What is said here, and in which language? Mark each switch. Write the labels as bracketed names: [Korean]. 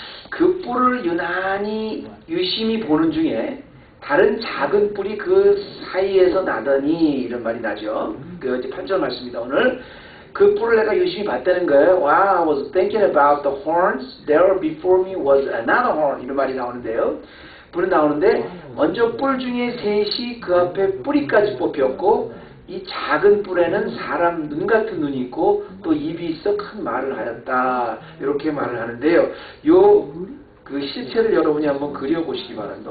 [Korean] 그 뿔을 유심히 보는 중에 다른 작은 뿔이 그 사이에서 나더니 이런 말이 나죠. 8절 말씀입니다. 오늘 그 뿔을 내가 유심히 봤다는 거예요. [English] While I was thinking about the horns, there before me was another horn. [Korean] 이런 말이 나오는데요. 뿔은 나오는데 먼저 뿔 중에 셋이 그 앞에 뿌리까지 뽑혔고, 이 작은 뿔에는 사람 눈 같은 눈이 있고 또 입이 있어 큰 말을 하였다. 이렇게 말을 하는데요. 실체를 여러분이 한번 그려보시기 바랍니다.